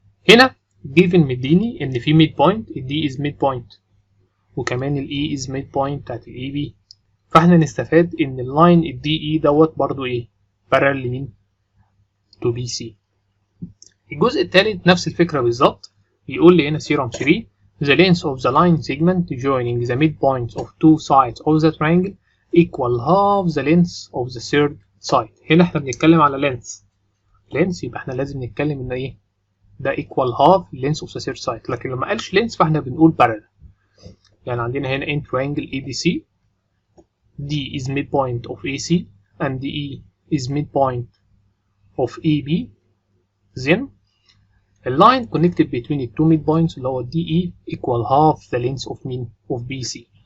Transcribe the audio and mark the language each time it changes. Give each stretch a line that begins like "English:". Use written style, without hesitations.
Arabic: هنا given مديني ان في midpoint الدي is midpoint وكمان الاي is midpoint بتاعت الاي بي. فاحنا نستفاد ان اللاين الدي اي دوت برضو ايه؟ parallel لمين؟ to BC. الجزء الثالث نفس الفكرة بالظبط. بيقول لي هنا
English: theorem 3 the length of the line segment joining the midpoints of two sides of the triangle equal half the length of the third side.
Arabic: هنا احنا بنتكلم على length يبقى احنا لازم نتكلم ان ايه؟ ده
English: equal half length of the third side.
Arabic: لكن لما قالش length فاحنا بنقول parallel. يعني عندنا هنا
English: in triangle ABC D is midpoint of AC and E is midpoint of AB. Then a line connected between the two midpoints
Arabic: اللي هو
English: DE equal half the length of mean of BC.